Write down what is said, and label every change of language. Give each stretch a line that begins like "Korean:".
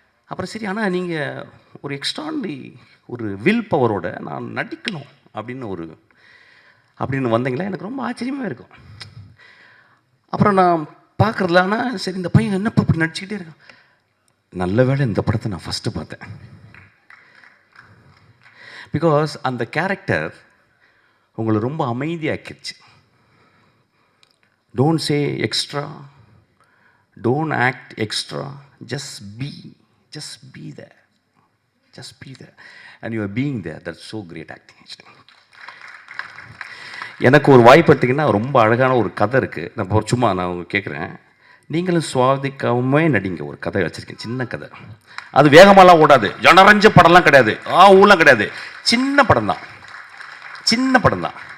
Tamil: அப்புறம் சரி, ஆனால் நீங்கள் ஒரு எக்ஸ்ட்ரானரி ஒரு வில் பவரோட நான் நடிக்கணும் அப்படின்னு வந்தீங்களா, எனக்கு ரொம்ப ஆச்சரியமாக இருக்கும். அப்புறம் நான் பார்க்குறதுல, ஆனால் சரி இந்த பையன் என்னப்பா இப்படி நடிச்சுக்கிட்டே இருக்கான். நல்ல வேளை இந்த படத்தை நான் ஃபஸ்ட்டு பார்த்தேன். பிகாஸ் அந்த கேரக்டர் உங்களை ரொம்ப அமைதியாக்கிடுச்சு.
English: Don't say extra, don't act extra, just be there, just be there, and you are being there. That's so great acting actually.
Tamil: எனக்கு ஒரு வாய்ப்பு எடுத்திங்கன்னா ரொம்ப அழகான ஒரு கதை இருக்குது. நான் சும்மா நான் கேட்குறேன், நீங்களும் சுவாதிக்காமே நடிங்க. ஒரு கதை வச்சுருக்கேன், சின்ன கதை. அது வேகமாலாம் ஓடாது, ஜனரஞ்ச படம்லாம் கிடையாது, ஊலாம் கிடையாது, சின்ன படம் தான், சின்ன படம் தான்.